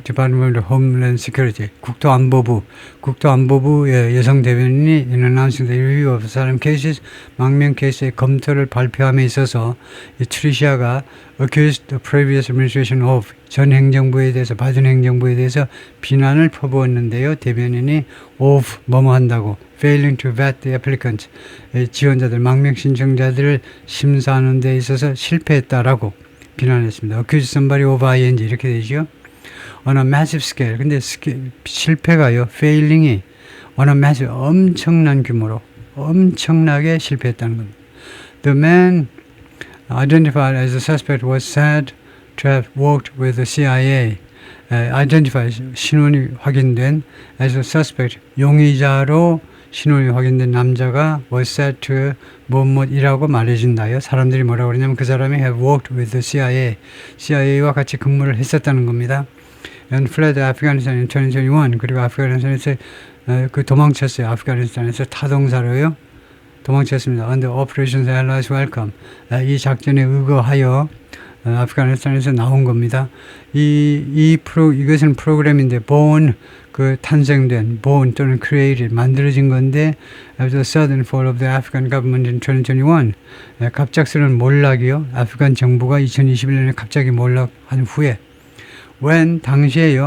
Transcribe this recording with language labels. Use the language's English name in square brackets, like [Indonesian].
[Korean] Department of Homeland Security 국토안보부의 여성 대변인이 [English] in announcing the review of asylum cases [Korean] 망명 케이스의 검토를 발표함에 있어서 이 트리샤가 [English] accused the previous administration of [Korean] 전 행정부에 대해서 바이든 행정부에 대해서 비난을 퍼부었는데요. 대변인이 of 뭐뭐 한다고 [English] failing to vet the applicants [Korean] 지원자들 망명 신청자들을 심사하는 데 있어서 실패했다라고 비난했습니다. [English] accuse somebody of ing [Korean] 이렇게 되죠. [English] on a massive scale. [Korean] 근데 실패가요. failing이 [English] on a massive [Korean] 엄청난 규모로 엄청나게 실패했다는 겁니다. [English] The man identified as a suspect was said to have worked with the CIA. [Korean] identified, 신원이 확인된 [English] as a suspect, [Korean] 용의자로 신원이 확인된 남자가 [English] was said to [Korean] 뭐뭐이라고 말해준다요. 사람들이 뭐라고 그러냐면 그 사람이 [English] have worked with the CIA, [Korean] CIA와 같이 근무를 했었다는 겁니다. [English] and fled Afghanistan in 2021. [Korean] 그리고 아프가니스탄에서 그 도망쳤어요. 아프가니스탄에서 타동사로요. 도망쳤습니다. [English] Under Operations Allies Welcome. [Korean] 이 작전에 의거하여 아프가니스탄에서 나온 겁니다. 이것은 프로그램인데 [English] born 그 탄생된 born 또는 created [Korean] 만들어진 건데 [English] after the sudden fall of the Afghan government in 2021 [Korean] 갑작스러운 몰락이요. 아프간 정부가 2021년에 갑자기 몰락한 후에 when 당시에요.